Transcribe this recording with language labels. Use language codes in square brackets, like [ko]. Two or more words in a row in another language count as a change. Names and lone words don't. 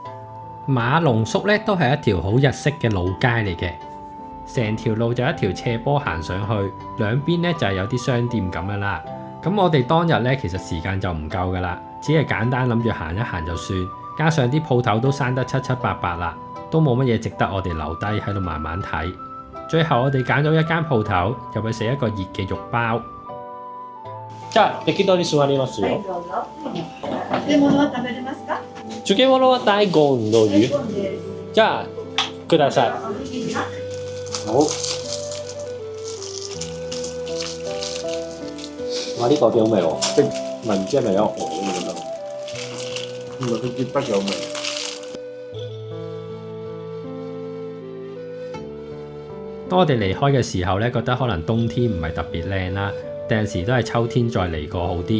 [yue] 馬龍宿咧都係一條好日式嘅老街嚟嘅，成條路就一條斜坡行上去，兩邊咧就係有啲商店咁樣啦。咁我哋當日咧其實時間就唔夠噶啦，只係簡單諗住行一行就算，加上啲鋪頭都閂得七七八八啦，都冇乜嘢值得我哋留低喺度慢慢睇。最後我哋揀咗一間鋪頭入去食一個熱嘅肉包。 [ja] じゃあ適当に座りますよ。漬物は食べれますか？漬物は大根の湯。じゃあください。 [yue] 好。哇！呢、個幾好味喎，唔知係咪有河咁樣？唔係佢結得有味。當我哋離開嘅時候咧，覺得可能冬天唔係特別靚啦，第陣時都係秋天再嚟過好啲。